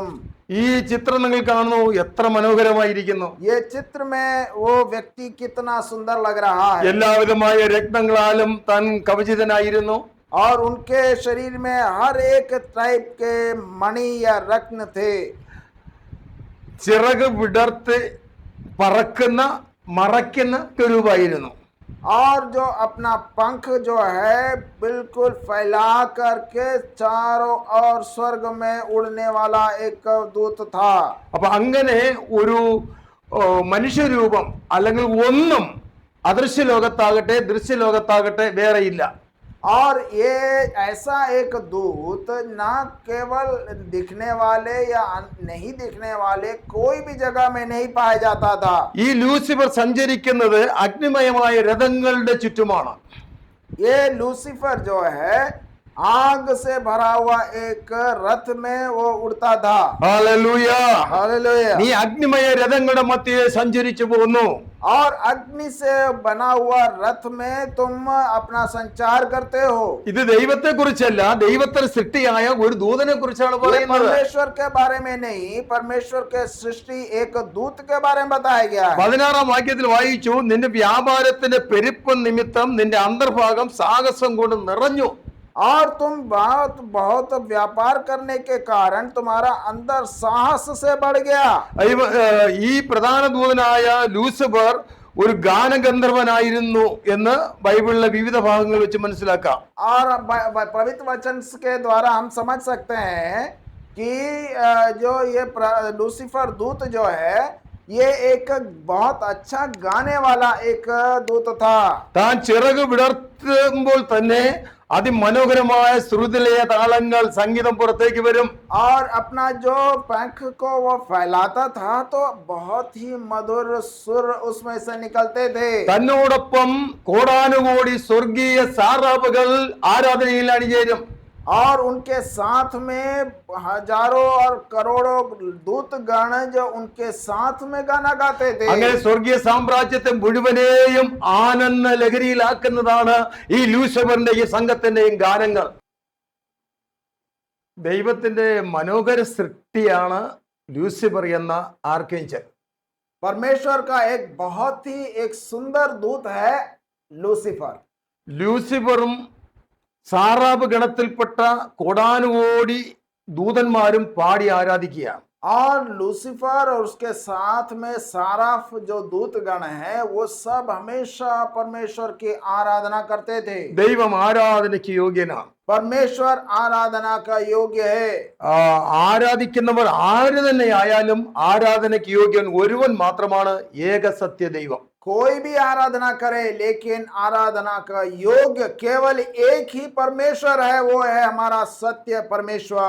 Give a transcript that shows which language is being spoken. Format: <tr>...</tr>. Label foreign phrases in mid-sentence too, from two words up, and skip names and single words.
<ml>ഈ ചിത്രം നിങ്ങൾ കാണുന്നു, എത്ര മനോഹരമായിരിക്കുന്നു.</ml> <hi>ये चित्र में वो व्यक्ति कितना सुंदर लग रहा है।</hi> <ml>എല്ലാവിധമായ രത്നങ്ങളാലും താൻ കവചിതനായിരുന്നു.</ml> <hi>और उनके शरीर में हर एक टाइप के मणि या रत्न थे।</hi> <ml>ചിറക് വിടർത്തി പറക്കുന്ന മറയ്ക്കുന്ന കെരൂബായിരുന്നു.</ml> <hi>और जो अपना पंख जो है बिल्कुल फैला करके चारों ओर स्वर्ग में उड़ने वाला एक दूत था।</hi> <ml>അപ്പൊ അങ്ങനെ ഒരു മനുഷ്യരൂപം അല്ലെങ്കിൽ ഒന്നും അദൃശ്യ ലോകത്താകട്ടെ ദൃശ്യലോകത്താകട്ടെ വേറെയില്ല.</ml> <hi>और ये ऐसा एक दूत ना केवल दिखने वाले या नहीं दिखने वाले कोई भी जगह में नहीं पाया जाता था।</hi> <ml>ഈ ലൂസിഫർ സഞ്ചരിക്കുന്നത് അഗ്നിമയമായ രഥങ്ങളുടെ ചുറ്റുമാണ്.</ml> <hi>ये लूसीफर जो है आग से भरा हुआ एक रथ में वो उड़ता था।</hi> <ml>ഹല്ലേലൂയ.</ml> <hi>हालेलुया।</hi> <ml>നീ അഗ്നിമയ രഥങ്ങളുടെ മധ്യേ സഞ്ചരിച്ചു പോകുന്നു.</ml> <hi>और अग्नि से बना हुआ रथ में तुम अपना संचार करते हो।</hi> <ml>ഇത് ദൈവത്തെ കുറിച്ചല്ല, ദൈവത്തിന് സൃഷ്ടിയായ ഒരു ദൂതനെ കുറിച്ചാണ്</ml> <hi>ये</hi> <ml>പറയുന്നത്.</ml> <hi>परमेश्वर के बारे में नहीं, परमेश्वर के सृष्टि एक दूत के बारे में बताया गया है।</hi> <ml>16-ാം വാക്യത്തിൽ വായിച്ചു, നിന്റെ വ്യാപാരത്തിന്റെ പെരുപ്പം നിമിത്തം നിന്റെ അന്തർഭാഗം സാഹസം കൊണ്ട് നിറഞ്ഞു.</ml> <hi>और तुम बहुत व्यापार करने के कारण तुम्हारा अंदर साहस से बढ़ गया।</hi> <ml>ഈ പ്രധാന ദൂതനായ ലൂസിഫർ ഒരു ഗാനഗന്ധർവനായിരുന്നു എന്ന് ബൈബിളിലെ വിവിധ ഭാഗങ്ങൾ വെച്ച് മനസ്സിലാക്കാം.</ml> <hi>और पवित्र वचन के द्वारा हम समझ सकते हैं कि जो ये लूसीफर दूत जो है ये एक बहुत अच्छा गाने वाला एक दूत था।</hi> <ml>താൻ ചിറക് വിടർത്തുമ്പോൾ തന്നെ അതിമനോഹരമായ ശ്രുതിലയ താളങ്ങൾ സംഗീതം പുറത്തേക്ക് വരും.</ml> <hi>और अपना जो पंख को वो फैलाता था तो बहुत ही मधुर सुर उसमें से निकलते थे।</hi> <ml>തന്നോടൊപ്പം കോടാനുകോടി സ്വർഗീയ സാറാബുകൾ ആരാധനയിൽ അണിചേരും.</ml> <hi>और उनके साथ में हजारों और करोड़ों दूत गण जो उनके साथ में गाना गाते थे।</hi> <ml>അങ്ങനെ സ്വർഗീയ സാമ്രാജ്യത്തെ മുഴുവനെയും ആനന്ദ ലഹരിയിലാക്കുന്നതാണ് ഈ ലൂസിഫറിന്റെ ഈ സംഘത്തിന്റെയും ഗാനങ്ങൾ. ദൈവത്തിന്റെ മനോഹര സൃഷ്ടിയാണ് ലൂസിഫർ എന്ന ആർക്കേഞ്ചൽ.</ml> <hi>परमेश्वर का एक बहुत ही एक सुंदर दूत है लूसीफर।</hi> <ml>ലൂസിഫറും സാറാബ് ഗണത്തിൽപ്പെട്ട കോടാനുകോടി ദൂതന്മാരും പാടി ആരാധിക്കുകയാണ്.</ml> <hi>और लूसीफर और उसके साथ में साराफ जो दूतगण है वो सब हमेशा परमेश्वर की आराधना करते थे।</hi> <ml>ദൈവം ആരാധനയ്ക്ക് യോഗ്യനാണ്.</ml> <hi>परमेश्वर आराधना का योग्य है।</hi> <ml>ആരാധിക്കുന്നവർ ആര് തന്നെ ആയാലും ആരാധനയ്ക്ക് യോഗ്യൻ ഒരുവൻ മാത്രമാണ് ഏകസത്യ ദൈവം.</ml> <hi>कोई भी आराधना करे लेकिन आराधना का योग्य केवल एक ही परमेश्वर है, वो है हमारा सत्य परमेश्वर।</hi>